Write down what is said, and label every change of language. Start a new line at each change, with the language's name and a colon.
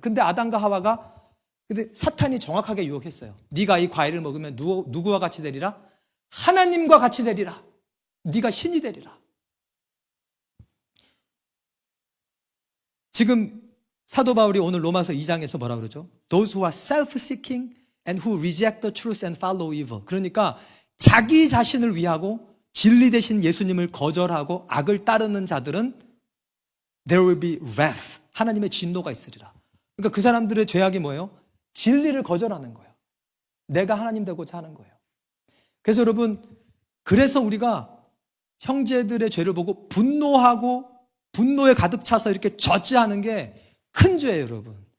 Korean: 근데 아담과 하와가, 근데 사탄이 정확하게 유혹했어요. 네가 이 과일을 먹으면 누구와 같이 되리라? 하나님과 같이 되리라. 네가 신이 되리라. 지금 사도 바울이 오늘 로마서 2장에서 뭐라 그러죠?
English: Those who are self-seeking and who reject the truth and follow evil.
Korean: 그러니까 자기 자신을 위하고 진리 대신 예수님을 거절하고 악을 따르는 자들은
English: there will be wrath.
Korean: 하나님의 진노가 있으리라. 그러니까 그 사람들의 죄악이 뭐예요? 진리를 거절하는 거예요. 내가 하나님 되고자 하는 거예요. 그래서 여러분, 그래서 우리가 형제들의 죄를 보고 분노하고 분노에 가득 차서 이렇게 저지하는 게 큰 죄예요, 여러분.